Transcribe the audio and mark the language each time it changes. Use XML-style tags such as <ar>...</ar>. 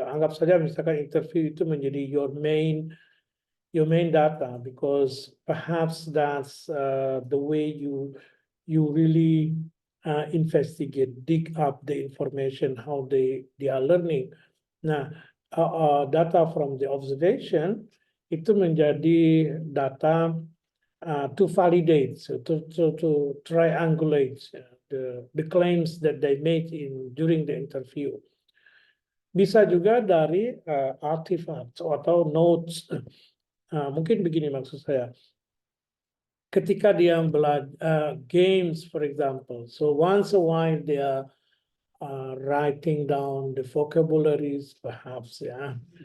<id>Anggap saja misalkan</id> <en>interview</en> <id>itu menjadi</id> <en>your main data, because perhaps that's the way you really investigate, dig up the information, how they are learning. Nah, data from the observation</en> <id>itu menjadi</id> <en>data to validate, so to triangulate the claims that they made during the interview.</en> <id>Bisa juga dari artifacts atau notes. Mungkin begini maksud saya. Ketika dia belajar</id> <en>games, for example, so once a while they are writing down the vocabularies, perhaps ya.</en>